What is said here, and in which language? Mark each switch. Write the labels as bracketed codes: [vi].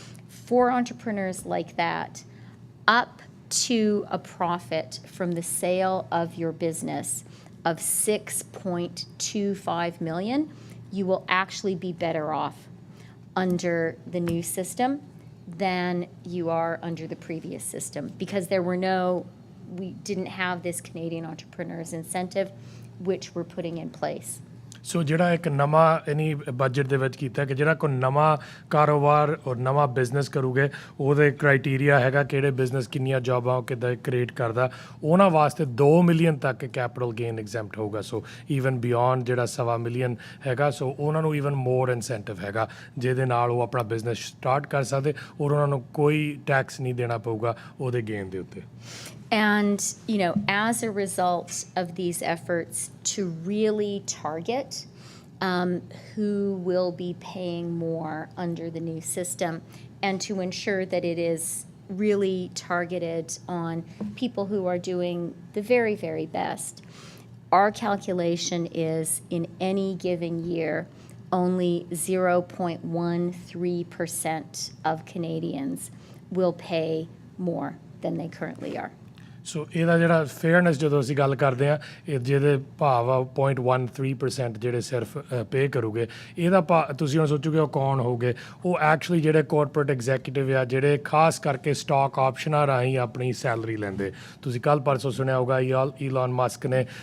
[en] For entrepreneurs like that, up to a profit from the sale of your business of $6.25 million, you will actually be better off under the new system than you are under the previous system, because we didn't have this Canadian Entrepreneurs Incentive, which we're putting in place. [pa] ਸੋ ਜਿਹੜਾ ਇੱਕ ਨਵਾਂ ਇਨੀ budget ਦੇ ਵਿੱਚ ਕੀਤਾ ਕਿ ਜਿਹੜਾ ਕੋਈ ਨਵਾਂ ਕਾਰੋਬਾਰ ਔਰ ਨਵਾਂ ਬਿਜ਼ਨਸ ਕਰੂਗੇ, ਉਹਦੇ ਕ੍ਰਾਈਟੀਰੀਆ ਹੈਗਾ ਕਿਹੜੇ ਬਿਜ਼ਨਸ ਕਿੰਨੀਆਂ ਜੋਬਾਂ ਕਿੱਦਾਂ ਕ੍ਰੀਏਟ ਕਰਦਾ, ਉਹਨਾਂ ਵਾਸਤੇ 2 ਮਿਲੀਅਨ ਤੱਕ ਕੈਪੀਟਲ ਗੇਨ ਐਗਜ਼ੈਂਪਟ ਹੋਊਗਾ। ਸੋ ਈਵਨ ਬਿਯੋਂਡ ਜਿਹੜਾ 1.25 ਮਿਲੀਅਨ ਹੈਗਾ, ਸੋ ਉਹਨਾਂ ਨੂੰ ਈਵਨ ਮੋਰ ਇਨਸੈਂਟਿਵ ਹੈਗਾ, ਜਿਹਦੇ ਨਾਲ ਉਹ ਆਪਣਾ ਬਿਜ਼ਨਸ ਸਟਾਰਟ ਕਰ ਸਕਦੇ, ਔਰ ਉਹਨਾਂ ਨੂੰ ਕੋਈ ਟੈਕਸ ਨਹੀਂ ਦੇਣਾ ਪਊਗਾ ਉਹਦੇ ਗੇਨ ਦੇ ਉੱਤੇ। [en] And, you know, as a result of these efforts to really target who will be paying more under the new system, and to ensure that it is really targeted on people who are doing the very, very best, our calculation is in any given year, only 0.13% of Canadians will pay more than they currently are. [pa] ਸੋ ਇਹਦਾ ਜਿਹੜਾ fairness ਜਦੋਂ ਅਸੀਂ ਗੱਲ ਕਰਦੇ ਹਾਂ ਇਹ ਜਿਹਦੇ ਭਾਵ ਆ 0.13% ਜਿਹੜੇ ਸਿਰਫ ਪੇ ਕਰੂਗੇ ਇਹਦਾ ਤੁਸੀਂ ਹੁਣ ਸੋਚੋਗੇ ਉਹ ਕੌਣ ਹੋਗੇ ਉਹ ਐਕਚੁਅਲੀ ਜਿਹੜੇ ਕਾਰਪੋਰੇਟ ਐਗਜ਼ੀਕਿਊਟਿਵ ਆ ਜਿਹੜੇ ਖਾਸ ਕਰਕੇ ਸਟਾਕ ਆਪਸ਼ਨਾਂ ਰਾਹੀਂ ਆਪਣੀ ਸੈਲਰੀ ਲੈਂਦੇ ਤੁਸੀਂ ਕੱਲ੍ਹ ਪਰਸੋਂ ਸੁਣਿਆ ਹੋਊਗਾ ਈਲਨ ਮਸਕ ਨੇ